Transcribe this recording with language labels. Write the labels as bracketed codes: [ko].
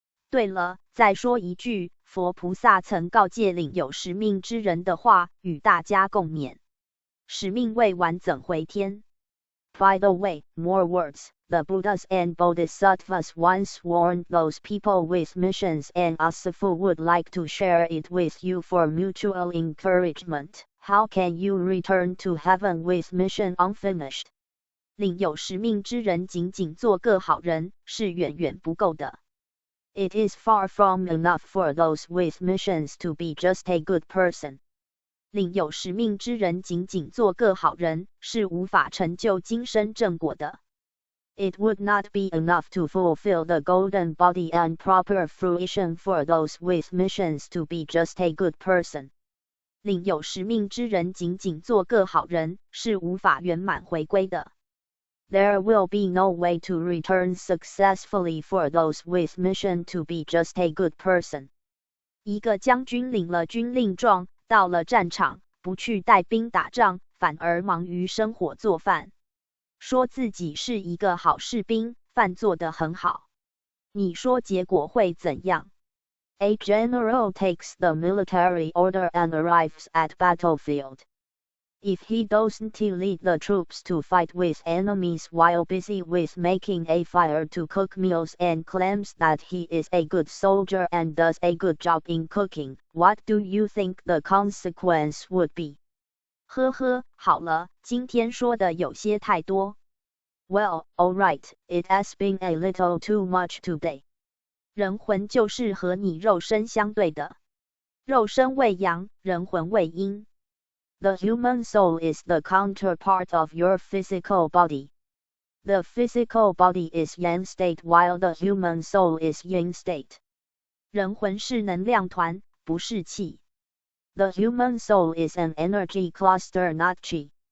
[zh] 对了，再说一句，佛菩萨曾告诫领有使命之人的话，与大家共勉。使命未完怎回天？ [en] By the way, more words. The Buddhas and Bodhisattvas once warned those people with missions, and Asifu would like to share it with you for mutual encouragement. How can you return to heaven with mission unfinished? [zh] 领有使命之人仅仅做个好人，是远远不够的。 [en] It is far from enough for those with missions to be just a good person. [zh] 领有使命之人仅仅做个好人，是无法成就今生正果的。 [en] It would not be enough to fulfill the golden body and proper fruition for those with missions to be just a good person. [zh] 领有使命之人仅仅做个好人，是无法圆满回归的。 [en] There will be no way to return successfully for those with mission to be just a good person. [zh] 一个将军领了军令状，到了战场，不去带兵打仗，反而忙于生火做饭。说自己是一个好士兵，饭做得很好。你说结果会怎样？ [en] A general takes the military order and arrives at battlefield. If he doesn't lead the troops to fight with enemies while busy with making a fire to cook meals and claims that he is a good soldier and does a good job in cooking, what do you think the consequence would be? [zh] 呵呵，好了，今天说的有些太多。 [en] Well, all right, it has been a little too much today. [zh] 人魂就是和你肉身相对的，肉身为阳，人魂为阴。 [en] The human soul is the counterpart of your physical body. The physical body is yang state while the human soul is yin state. [zh] 人魂是能量团，不是气。 [en] The human soul is an energy cluster, not qi.